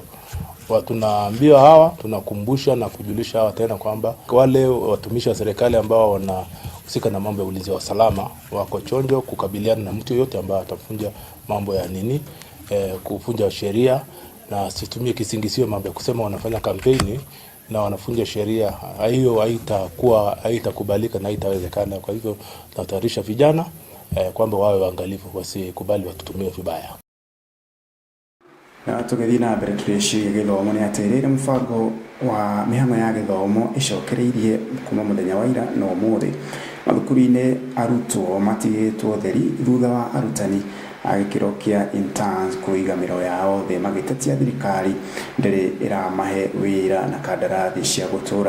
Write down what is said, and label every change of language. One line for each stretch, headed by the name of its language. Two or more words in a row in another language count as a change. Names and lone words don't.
Swahili: Tunaambia hawa, tunakumbusha na kujulisha hawa tena kwamba wale watumishi wa serikali ambao wanahusika na mambo ya ulinzi wa usalama wako chonjo kukabiliana na mtu yote ambaye atafunja mambo ya kufunja sheria, na situmie kisingisio mambo ya kusema wanafanya kampeni na wanafunja sheria. Hiyo haitakubalika na haitawezekana. Kwa hivyo tunatayarisha vijana kwamba wawe waangalifu, wasikubali watutumie vibaya.
Kikuyu: Na tũgĩthiĩ na mbere tũrĩciria gĩthomo nĩ atĩ rĩrĩ mũbango wa mĩhang'o ya gĩthomo ĩcokereirie kuma mũthenya wa ira na ũmũthĩ. Mathukuru-inĩ arutwo matigĩtwo theri thutha wa arutani a gĩkĩro kĩa interns kũiga mĩro yao thĩ magĩtetia thirikari ndĩrĩ ĩramahe wĩra na kandarathi cia gũtũũra.